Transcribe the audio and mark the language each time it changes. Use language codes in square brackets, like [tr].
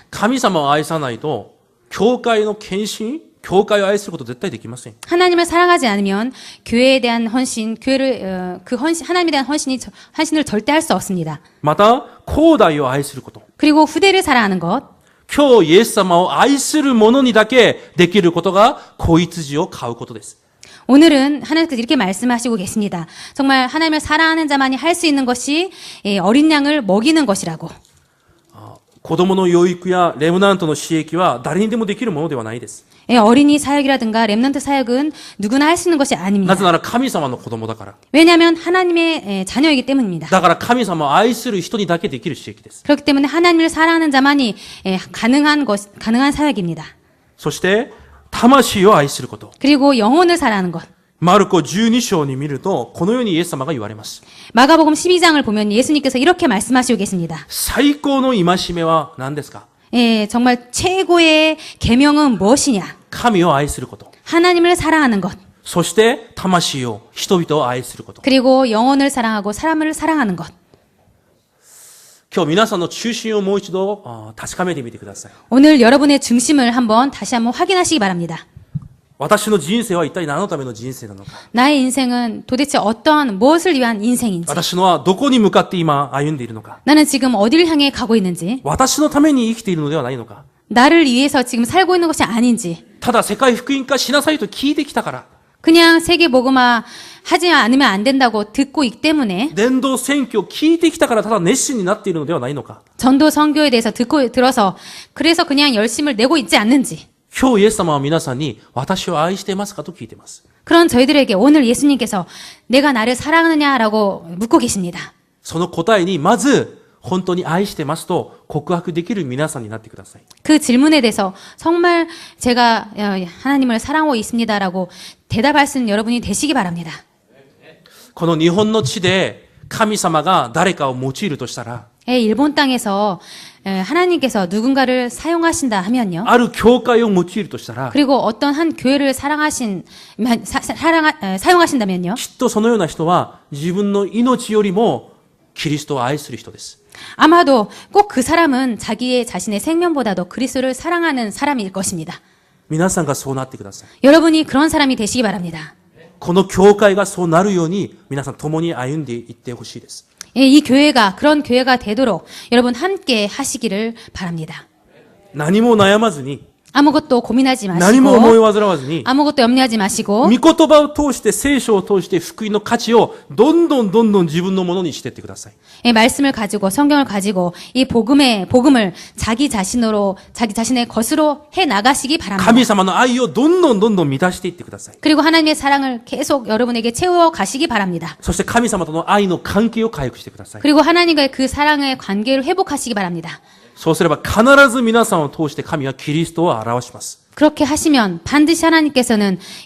[ja] 神様を愛さないと、教会の献身、教会を愛すること絶対できません。 [ko] 하나님을 사랑하지 않으면 교회에 대한 헌신, 하나님에 대한 헌신을 절대 할 수 없습니다. [ja] また、後代を愛すること。 [ko] 그리고 후대를 사랑하는 것. [ja] 今日イエス様を愛する者にだけできることが、子羊を飼うことです。 [ko] 오늘은 하나님께서 이렇게 말씀하시고 계십니다. 정말 하나님을 사랑하는 자만이 할 수 있는 것이 어린 양을 먹이는 것이라고. [ja] 子供の養育やレムナントの刺激は誰にでもできるものではないです。 [ko] 어린이 사역이라든가 렘넌트 사역은 누구나 할 수 있는 것이 아닙니다. [ja] なぜなら神様の子供だから。 [ko] 왜냐하면 하나님의 자녀이기 때문입니다. [ja] だから神様を愛する人にだけできる刺激です。 [ko] 그렇기 때문에 하나님을 사랑하는 자만이 가능한 사역입니다. [ja] そして、魂を愛すること。 [ko] 그리고 영혼을 사랑하는 것. [ja] マルコ12章に見ると、このようにイエス様が言われます。 [ko] 마가복음 12장을 보면 예수님께서 이렇게 말씀하시고 계십니다. [ja] 最高の戒めは何ですか？ [ko] 정말 최고의 계명은 무엇이냐? [ja] 神を愛すること。 [ko] 하나님을 사랑하는 것. [ja] そして、魂を、人々を愛すること。 [ko] 그리고 영혼을 사랑하고 사람을 사랑하는 것. [ja] 今日皆さんの中心をもう一度確かめてみてください。 [ko] 오늘 여러분의 중심을 다시 한번 확인하시기 바랍니다. [ja] 私の人生は一体何のための人生なのか。 [ko] 나의 인생은 도대체 무엇을 위한 인생인지. [ja] 私のはどこに向かって今歩んでいるのか。 [ko] 나는 지금 어디를 향해 가고 있는지. [ja] 私のために生きているのではないのか。 [ko] 나를 위해서 지금 살고 있는 것이 아닌지. [ja] ただ世界福音化しなさいと聞いてきたから。 [ko] 그냥 세계 복음화 하지 않으면 안 된다고 듣고 있기 때문에 [ja] 伝道選挙を聞いてきたからただ熱心になっているのではないのか。 [ko] 전도 선교에 대해서 들어서 그래서 그냥 열심을 내고 있지 않는지. [ja] 今日イエス様は皆さんに私を愛していますかと聞いています。 [ko] 그런 저희들에게 오늘 예수님께서 내가 나를 사랑하느냐라고 묻고 계십니다. [ja] その答えにまず本当に愛してますと告白できる皆さんになってください。 [ko] 그 질문에 대해서 정말 제가 하나님을 사랑하고 있습니다라고 대답할 수 있는 여러분이 되시기 바랍니다. [ja] この日本の地で神様が誰かを用いるとしたら [ko] 일본 땅에서 하나님께서 누군가를 사용하신다 하면요. [ja] ある教会を用いるとしたら [ko] 그리고 어떤 한 교회를 사용하신다면요. [ja] きっとそのような人は自分の命よりもキリストを愛する人です。 [ko] 아마도 꼭 그 사람은 자신의 생명보다도 그리스도를 사랑하는 사람일 것입니다. [ja] 皆さんがそうなってください。 [ko] 여러분이 그런 사람이 되시기 바랍니다. [ja] この教会がそうなるように皆さん共に歩んでいってほしいです。 [ko] 이 교회가 그런 교회가 되도록 여러분 함께 하시기를 바랍니다. [ja] 何も悩まずに [ko] 아무것도 고민하지 [ja] 何も思い [ko] 마시고 [ja] 煩わずに [ko] 아무것도 염려하지 마시고 [ja] 御言葉を通して聖書を通して福音の価値をどんどん自分のものにしていってください。 [ko] 말씀을 가지고 성경을 가지고 이 복음을 자기 자신의 것으로 해 나가시기 [ja] 神 [ko] 바랍니다. [ja] 様の愛をどんどん満たしていってください。 [ko] 그리고 하나님의 사랑을 계속 여러분에게 채워 가시기 바랍니다. [ja] そして神様との愛の関係を回復してください。 [ko] 그리고 하나님과의 그 사랑의 관계를 회복하시기 바랍니다. [ja] そうすれば必ず皆さんを通して神はキリストを表します。 [ko] 그렇게 하시면 반드시 하나님께서는